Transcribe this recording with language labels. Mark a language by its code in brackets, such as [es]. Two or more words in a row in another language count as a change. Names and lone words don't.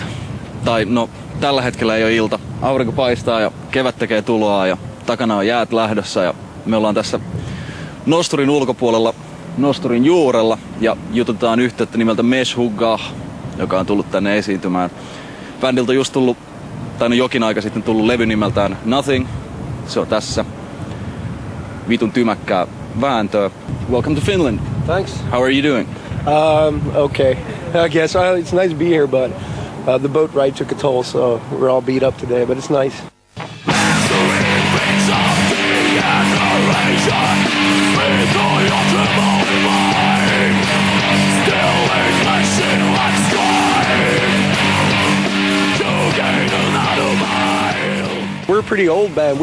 [fi] Tai no, tällä hetkellä ei ole ilta. Aurinko paistaa ja kevät tekee tuloa ja takana on jäät lähdössä ja me ollaan tässä nosturin ulkopuolella, nosturin juurella ja jututaan yhteyttä nimeltä Meshuggah, joka on tullut tänne esiintymään. Bändiltä on just tullut, tai no jokin aika sitten tullut levy nimeltään Nothing. Se on tässä. Vitun tymäkkää vääntöä. [en] Welcome to Finland. Thanks. How are you doing? Okay. I guess it's nice to be here, but the boat ride took a toll, so we're all beat up today, but it's nice. We're a pretty old band.